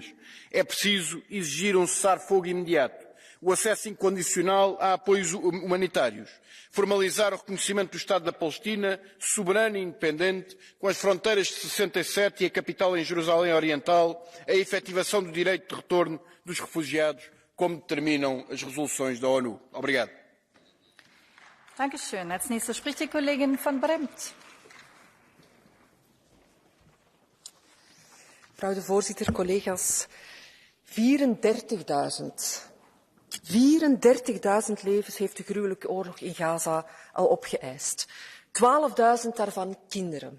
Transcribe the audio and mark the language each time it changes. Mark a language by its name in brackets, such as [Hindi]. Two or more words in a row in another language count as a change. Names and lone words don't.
[Portuguese] É preciso exigir um cessar-fogo imediato, o acesso incondicional a apoios humanitários, formalizar o reconhecimento do Estado da Palestina, soberano e independente, com as fronteiras de 67 e a capital em Jerusalém Oriental, a efetivação do direito de retorno dos refugiados, como determinam as resoluções da ONU. Obrigado. [German] Dankeschön. Als nächster spricht die Kollegin van Bremt. [Dutch] Mevrouw de voorzitter, collega's. 34.000 levens heeft de gruwelijke oorlog in Gaza al opgeëist. 12.000 daarvan kinderen.